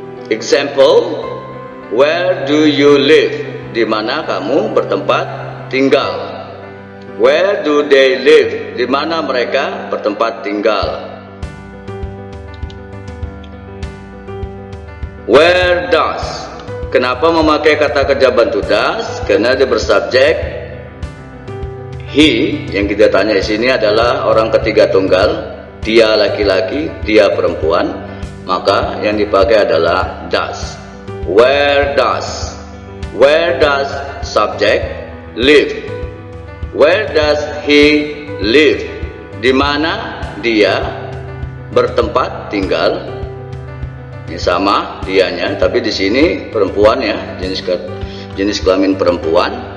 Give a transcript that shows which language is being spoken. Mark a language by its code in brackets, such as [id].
[en] Example, where do you live? [id] Di mana kamu bertempat tinggal. [en] Where do they live? [id] Di mana mereka bertempat tinggal. [en] Where does? [id] Kenapa memakai kata kerja bantu does? Karena dia bersubjek he. Yang kita tanya di sini adalah orang ketiga tunggal. Dia laki-laki, dia perempuan. Maka yang dipakai adalah does. [en] Where does? Where does subject live? Where does he live? [id] Di mana dia bertempat tinggal. Ini sama dianya, tapi di sini perempuan ya, jenis kelamin perempuan.